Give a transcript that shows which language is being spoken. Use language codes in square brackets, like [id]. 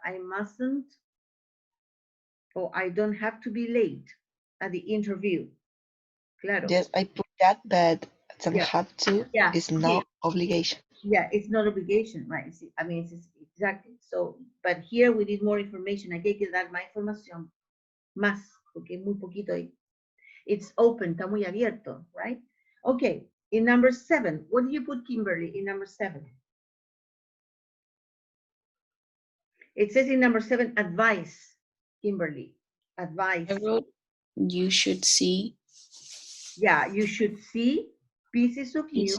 [en] I mustn't, or I don't have to be late at the interview. [es] Claro. [en] Yes, I put that, but don't Yeah. have to. Yeah. It's no obligation. Yeah, it's not obligation, right? I mean, it's exactly. So, but here we need more information. [es] Aquí hay que dar más información. Más, porque es muy poquito ahí. [en] It's open, [es] está muy abierto, [en] right? Okay, in number 7, what do you put, Kimberly, in number 7? It says in number 7, advice, Kimberly, advice. I wrote, you should see. Yeah, you should see pieces of news.